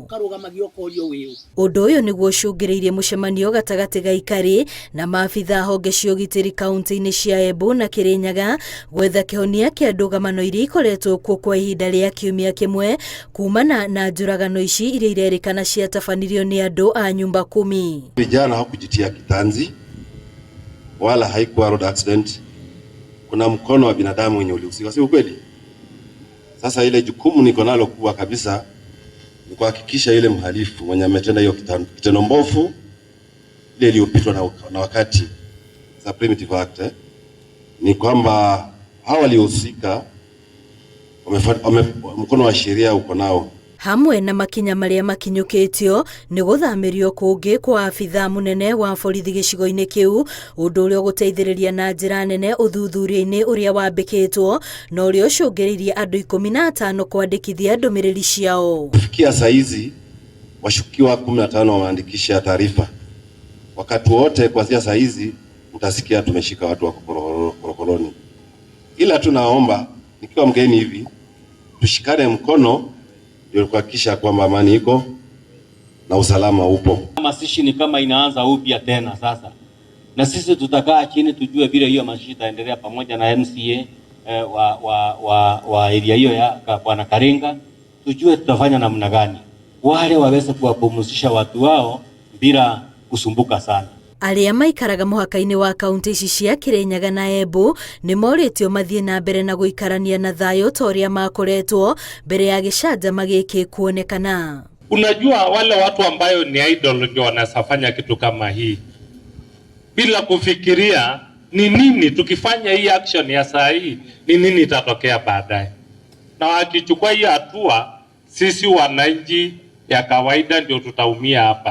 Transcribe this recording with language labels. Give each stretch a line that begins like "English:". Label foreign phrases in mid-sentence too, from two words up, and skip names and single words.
Kikuyu: Ũndũ ũyũ nĩguo ũcũngĩrĩirie mũcemanio gatagatĩ ga aikari na maabitha honge cia ũgitĩri kaunti-inĩ cia Embu na Kirinyaga gwetha kĩhonia kĩa ndũgamano iria ikoretwo kuo kwa ihinda rĩa kiumia kĩmwe kumana na njũragano ici iria irerĩkana ciatabanirio ni andũ a nyumba 10.
Swahili: Vijana hakujitia kitanzi wala haikuwa
English: road accident.
Swahili: Kuna mkono wa binadamu wenye ulihusika, si ukweli? Sasa ile jukumu niko nalo kubwa kabisa ni kuhakikisha ile mhalifu mwenye ametenda hiyo kitendo mbovu ile iliyopitwa na wakati za
English: primitive act
Swahili: ni kwamba hawa waliohusika mkono wa sheria uko nao.
Kikuyu: Hamwe na makinya maria makinyũkĩtio nĩ gũthamĩrio kũngĩ kwa abitha mũnene wa borithi gĩcigo-inĩ kĩu, ũndũ ũrĩa ũgũteithĩrĩria na njĩra nene ũthuthuria-inĩ ũrĩa wambĩkĩtwo na ũrĩa ũcũngĩrĩirie andũ 15 kwandĩkithia ndũmĩrĩri ciao.
Swahili: Kufikia saa hizi washukiwa 15 wameandikisha taarifa. Wakati wote kuanzia saa hizi mtasikia tumeshika watu wa korokoroni. Ila tunaomba nikiwa mgeni hivi tushikane mkono ndio kuhakikisha kwamba amani iko na usalama upo. Mazishi ni kama inaanza upya tena sasa, na sisi tutakaa chini tujue vile hiyo mazishi itaendelea pamoja na MCA wa area hiyo ya Bwana Karinga, tujue tutafanya namna gani wale waweze kuwapumzisha watu wao bila kusumbuka sana.
Kikuyu: Arĩa maikaraga mũhaka-inĩ wa kaunti ici cia Kirinyaga na Embu nĩ moritio mathiĩ na mbere na gũikarania na thayũ ta ũrĩa makoretwo mbere ya gĩcanjama gĩkĩ kuonekana.
Swahili: Unajua wale watu ambayo ni idol ndio wanasafanya kitu kama hii bila kufikiria ni nini tukifanya hii action ya saa hii ni nini itatokea baadaye, na wakichukua hii hatua sisi wananchi ya kawaida ndio tutaumia hapa.